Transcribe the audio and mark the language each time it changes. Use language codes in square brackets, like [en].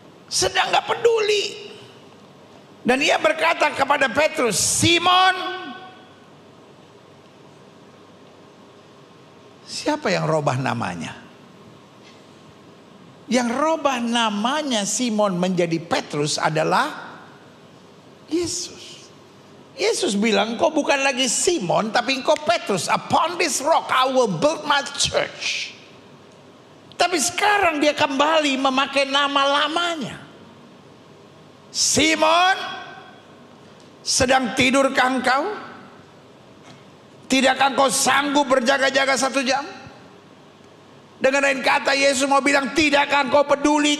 [id] Sedang gak peduli. Dan ia berkata kepada Petrus, Simon, siapa yang robah namanya? Yang robah namanya Simon menjadi Petrus adalah Yesus. Yesus bilang, kau bukan lagi Simon, tapi kau Petrus. [en] Upon this rock I will build my church. [id] Tapi sekarang dia kembali memakai nama lamanya. Simon, sedang tidurkah engkau? Tidakkah engkau sanggup berjaga-jaga 1 jam? Dengan lain kata, Yesus mau bilang, tidakkah engkau peduli?